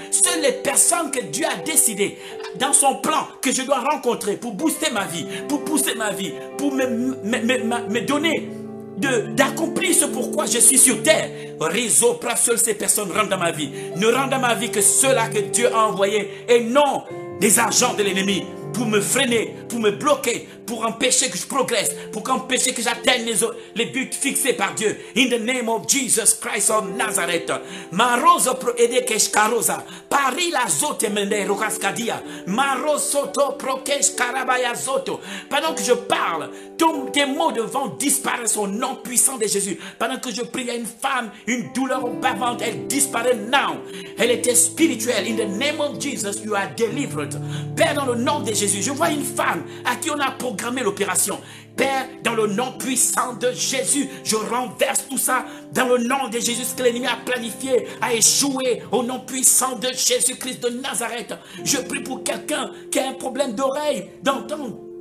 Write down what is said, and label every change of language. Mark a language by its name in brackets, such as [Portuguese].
[French] Seules les personnes que Dieu a décidé dans son plan que je dois rencontrer pour booster ma vie, pour pousser ma vie, pour me donner d'accomplir ce pourquoi je suis sur terre. Réseau, seules ces personnes rentrent dans ma vie. Ne rentrent dans ma vie que ceux-là que Dieu a envoyés et non des agents de l'ennemi pour me freiner, pour me bloquer, pour empêcher que je progresse, pour empêcher que j'atteigne les buts fixés par Dieu. [English] In the name of Jesus Christ of Nazareth. Marozo pro edekesh karoza. Pari la zote mende rokaskadia. Marosoto prokesh karabaya zoto. [French] Pendant que je parle, tes mots de vent disparaissent au nom puissant de Jésus. Pendant que je prie à une femme, une douleur bavante, elle disparaît [English] now. [French] Elle était spirituelle. [English] In the name of Jesus, you are delivered. [French] Père, dans le nom de Jésus, je vois une femme à qui on a programmé l'opération. Père, dans le nom puissant de Jésus, je renverse tout ça. Dans le nom de Jésus, ce que l'ennemi a planifié a échoué. Au nom puissant de Jésus-Christ de Nazareth. Je prie pour quelqu'un qui a un problème d'oreille, d'entendre.